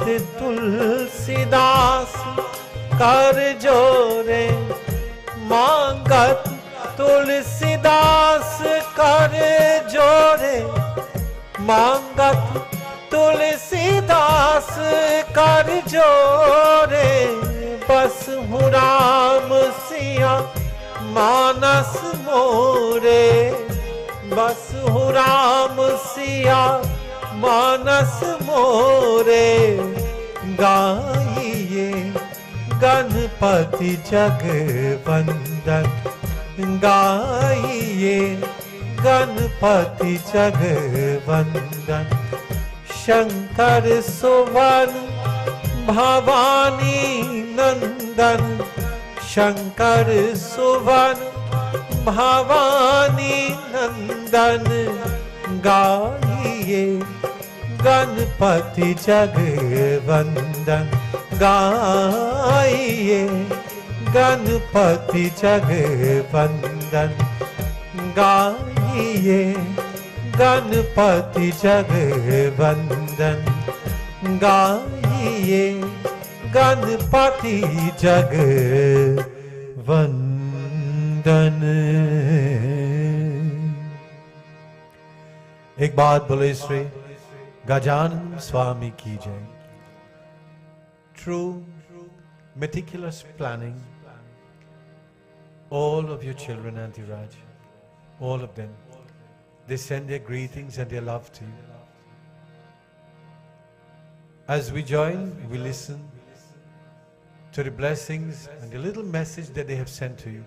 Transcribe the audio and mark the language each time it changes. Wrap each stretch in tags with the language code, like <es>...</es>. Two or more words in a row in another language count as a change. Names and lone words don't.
<hi>तुलसीदास कर जोरे, मांगत तुलसीदास कर जोरे, मांगत तुलसीदास कर जोरे, बस हूँ राम सिया मानस मोरे, बस हूँ राम सिया मानस मोरे, गाइए गणपति जगवंदन, गाइए गणपति जगवंदन। शंकर सुवन भवानी नंदन, शंकर सुवन भवानी नंदन, गाइए गणपति जगवंदन, गाइए गणपति जगवंदन, गाइए गणपति जगवंदन, गाइए गणपति जगवंदन। एक बात बोले श्री गजानन स्वामी की जय।</hi> <en>True, meticulous planning. All of your children, Aunty Raj, all of them, they send their greetings and their love to you. As we join, we listen to the blessings and the little message that they have sent to you.</en>